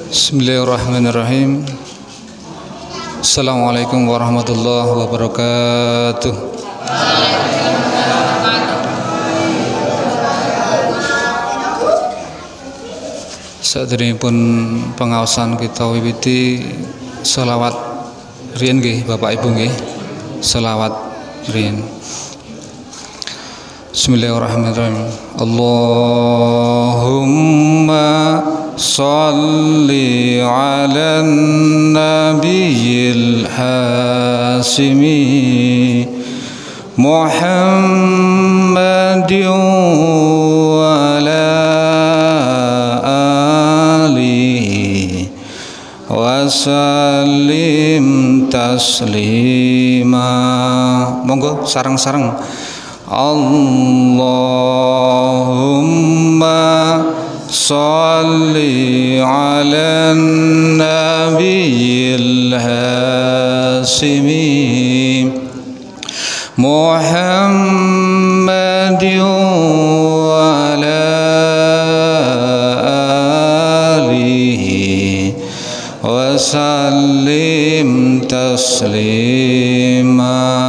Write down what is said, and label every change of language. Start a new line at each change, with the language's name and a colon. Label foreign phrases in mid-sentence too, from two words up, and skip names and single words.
Arabic: بسم الله الرحمن الرحيم السلام عليكم ورحمة الله وبركاته.
Javanese: Saderengipun pengaosan kita wiwiti selawat riyen nggih Bapak Ibu nggih. Selawat riyen.
Arabic: بسم الله الرحمن الرحيم. اللهم صل على النبي الهاشمي محمد وعلى آله وسلم تسليما.
Javanese: Monggo sareng-sareng.
Arabic: اللهم صل على النبي الهاشمي محمد وعلى آله وسلم تسليما.